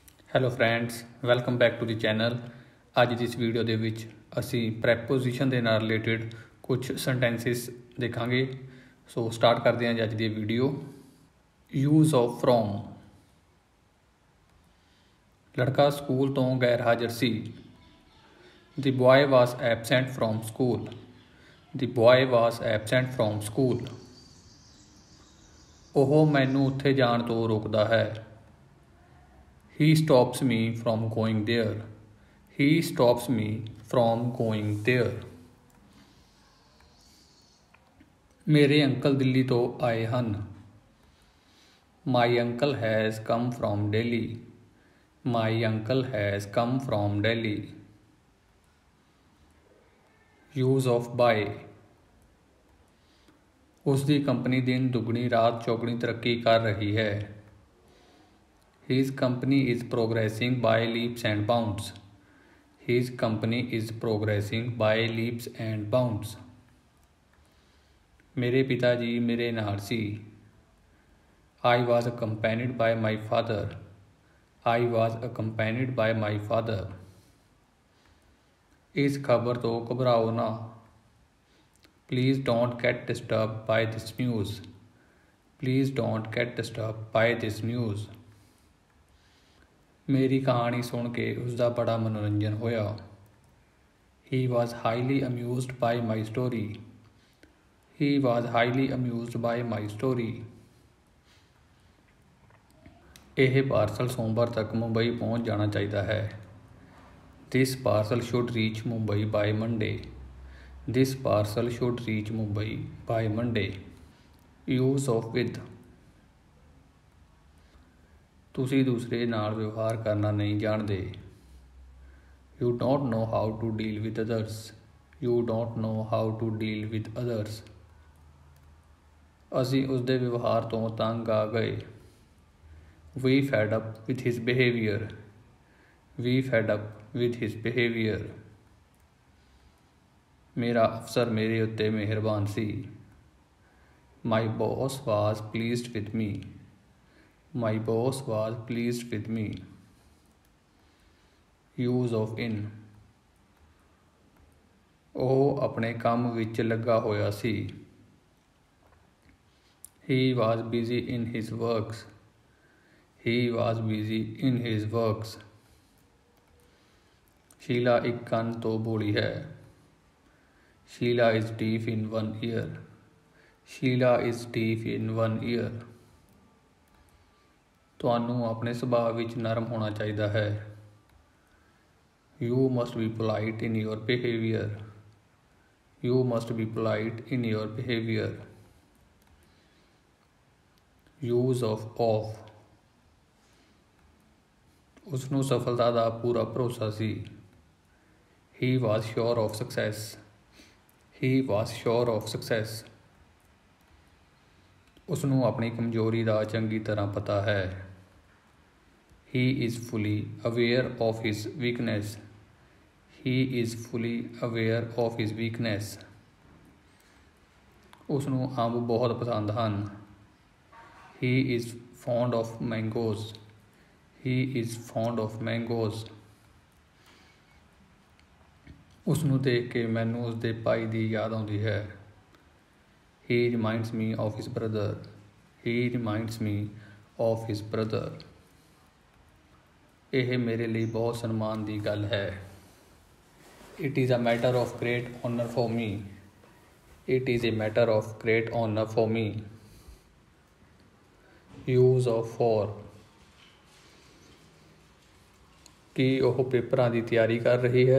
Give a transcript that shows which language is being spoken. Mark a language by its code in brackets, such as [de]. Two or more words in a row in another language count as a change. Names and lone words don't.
[en] Hello friends, welcome back to the channel. [pa] ਅੱਜ ਦੀ ਇਸ ਵੀਡੀਓ ਦੇ ਵਿੱਚ ਅਸੀਂ ਪ੍ਰੈਪੋਜੀਸ਼ਨ ਦੇ ਨਾਲ ਰਿਲੇਟਡ ਕੁਝ ਸੈਂਟੈਂਸਿਸ ਦੇਖਾਂਗੇ। [en] so start [pa] ਕਰਦੇ ਹਾਂ ਅੱਜ ਦੀ ਵੀਡੀਓ। [en] use of from. [pa] ਲੜਕਾ ਸਕੂਲ ਤੋਂ ਗੈਰ ਹਾਜ਼ਰ ਸੀ। [en] The boy was absent from school. The boy was absent from school. [pa] ਉਹ ਮੈਨੂੰ ਉੱਥੇ ਜਾਣ ਤੋਂ ਰੋਕਦਾ ਹੈ। [en] He stops me from going there. He stops me from going there. [pa] ਮੇਰੇ ਅੰਕਲ ਦਿੱਲੀ ਤੋਂ ਆਏ ਹਨ। [en] My uncle has come from Delhi. My uncle has come from Delhi. Use of by. [pa] ਉਸ ਦੀ ਕੰਪਨੀ ਦਿਨ ਦੁਗਣੀ ਰਾਤ ਚੌਗਣੀ ਤਰੱਕੀ ਕਰ ਰਹੀ ਹੈ। [en] His company is progressing by leaps and bounds. His company is progressing by leaps and bounds. [pa] ਮੇਰੇ ਪਿਤਾ ਜੀ ਮੇਰੇ ਨਾਲ ਸੀ। [en] I was accompanied by my father. I was accompanied by my father. [pa] ਇਸ ਖਬਰ ਤੋਂ ਘਬਰਾਓ ਨਾ। [en] Please don't get disturbed by this news. Please don't get disturbed by this news. [pa] ਮੇਰੀ ਕਹਾਣੀ ਸੁਣ ਕੇ ਉਸਦਾ ਬੜਾ ਮਨੋਰੰਜਨ ਹੋਇਆ। [en] He was highly amused by my story. He was highly amused by my story. [pa] ਇਹ ਪਾਰਸਲ ਸੋਮਵਾਰ ਤੱਕ ਮੁੰਬਈ ਪਹੁੰਚ ਜਾਣਾ ਚਾਹੀਦਾ ਹੈ। [en] This parcel should reach Mumbai by Monday. This parcel should reach Mumbai by Monday. Use of with. [pa] ਤੁਸੀਂ ਦੂਸਰੇ ਨਾਲ ਵਿਵਹਾਰ ਕਰਨਾ ਨਹੀਂ ਜਾਣਦੇ। [en] You don't know how to deal with others. You don't know how to deal with others. [pa] ਅਸੀਂ ਉਸਦੇ ਵਿਵਹਾਰ ਤੋਂ ਤੰਗ ਆ ਗਏ। [en] We fed up with his behavior. We fed up with his behavior. [pa] ਮੇਰਾ ਅਫਸਰ ਮੇਰੇ ਉੱਤੇ ਮਿਹਰਬਾਨ ਸੀ। [en] My boss was pleased with me. My boss was pleased with me. Use of in. [pa] ਉਹ ਆਪਣੇ ਕੰਮ ਵਿੱਚ ਲੱਗਾ ਹੋਇਆ ਸੀ। [en] He was busy in his works. He was busy in his works. [pa] ਸ਼ੀਲਾ ਇੱਕ ਕੰਨ ਤੋਂ ਬੋਲੀ ਹੈ। [en] Sheila is deaf in one ear. Sheila is deaf in one ear. [pa] ਤੁਹਾਨੂੰ ਆਪਣੇ ਸੁਭਾਅ ਵਿੱਚ ਨਰਮ ਹੋਣਾ ਚਾਹੀਦਾ ਹੈ। [en] You must be polite in your behavior. You must be polite in your behavior. Use of. [pa] ਉਸਨੂੰ ਸਫਲਤਾ ਦਾ ਪੂਰਾ ਭਰੋਸਾ ਸੀ। [en] He was sure of success. He was sure of success. [pa] ਉਸਨੂੰ ਆਪਣੀ ਕਮਜ਼ੋਰੀ ਦਾ ਚੰਗੀ ਤਰ੍ਹਾਂ ਪਤਾ ਹੈ। [en] He is fully aware of his weakness. He is fully aware of his weakness. [pa] ਉਸਨੂੰ ਅੰਬ ਬਹੁਤ ਪਸੰਦ ਹਨ। [en] He is fond of mangoes. He is fond of mangoes. [pa] ਉਸਨੂੰ ਦੇਖ ਕੇ ਮੈਨੂੰ ਉਸਦੇ ਭਾਈ ਦੀ ਯਾਦ ਆਉਂਦੀ ਹੈ। [en] He reminds me of his brother. He reminds me of his brother. [pa] ਇਹ ਮੇਰੇ ਲਈ ਬਹੁਤ ਸਨਮਾਨ ਦੀ ਗੱਲ ਹੈ। [en] It is a matter of great honor for me. It is a matter of great honor for me. Use of for. [pa] ਕੀ ਉਹ ਪੇਪਰਾਂ ਦੀ ਤਿਆਰੀ ਕਰ ਰਹੀ ਹੈ?